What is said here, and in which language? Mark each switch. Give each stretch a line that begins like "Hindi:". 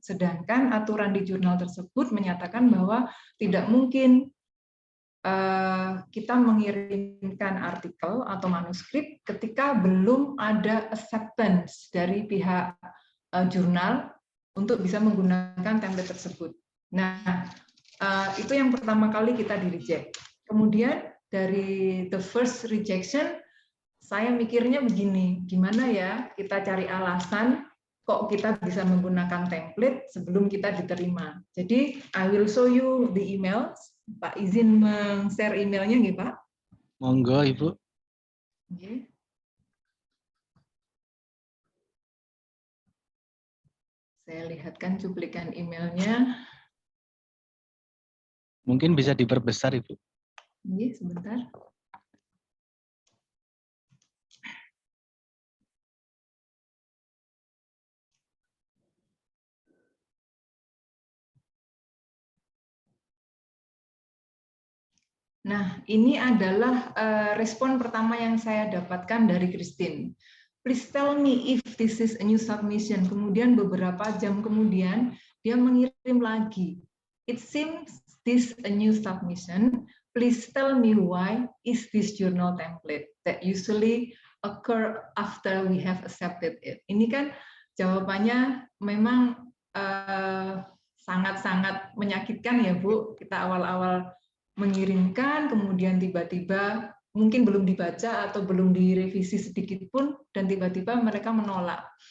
Indonesian: Sedangkan aturan di jurnal tersebut menyatakan bahwa tidak mungkin kita mengirimkan artikel atau manuskrip ketika belum ada acceptance dari pihak jurnal untuk bisa menggunakan template tersebut. Nah, itu yang pertama kali kita di-reject. Kemudian dari
English: the first rejection,
Indonesian: saya mikirnya begini, gimana ya kita cari alasan kok kita bisa menggunakan template sebelum kita diterima. Jadi,
English: I will show you the emails.
Indonesian: Pak izin share emailnya
Javanese: nggih,
Indonesian: Pak?
Javanese: Monggo, Ibu.
English: Okay.
Indonesian: Saya lihatkan cuplikan emailnya. Mungkin bisa diperbesar, Ibu. Ini sebentar. Nah, ini adalah respon pertama yang saya dapatkan dari Christine.
English: Please tell me if this is a new submission.
Indonesian: Kemudian beberapa jam kemudian dia mengirim lagi.
English: It seems this a new submission. Please tell me why is this journal template that usually occur after we have accepted it.
Indonesian: Ini kan jawabannya memang sangat-sangat menyakitkan ya Bu. Kita awal-awal mengirimkan, kemudian tiba-tiba mungkin belum dibaca atau belum direvisi sedikit pun, dan tiba-tiba mereka menolak.